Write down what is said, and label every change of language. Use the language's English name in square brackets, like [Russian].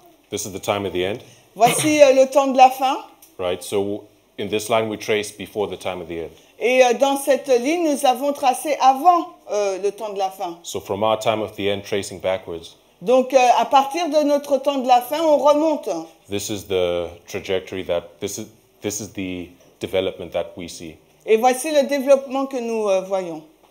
[English] This is the time of the end. [French] Voici le temps de la fin. [English] Right. So in this line we trace before the time of the end. [French] Et dans cette ligne, nous avons tracé avant le temps de la fin. [English] So from our time of the end, tracing backwards, [French] Donc à partir de notre temps de la fin, on remonte. [English] this is the trajectory this is the development that we see. [French] Et voici le développement que nous voyons.